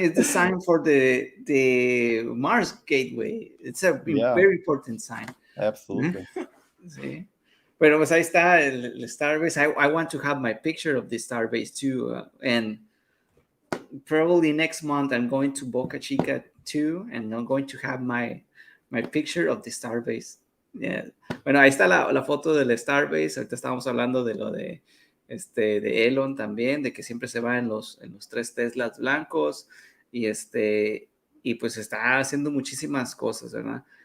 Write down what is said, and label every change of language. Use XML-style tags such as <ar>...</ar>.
<en>It's the sign for the Mars Gateway. It's a Yeah, very important sign. absolutely.</en> <es>Sí. Pero pues ahí está el Starbase.</es> <en>I want to have my picture of the Starbase too. And probably next month I'm going to Boca Chica too, and I'm going to have my picture of the Starbase. Yeah.</en> <es>Bueno, ahí está la foto del Starbase. Ahorita estábamos hablando de lo de Elon también, de que siempre se va en los tres Teslas blancos y pues está haciendo muchísimas cosas, ¿verdad?</es>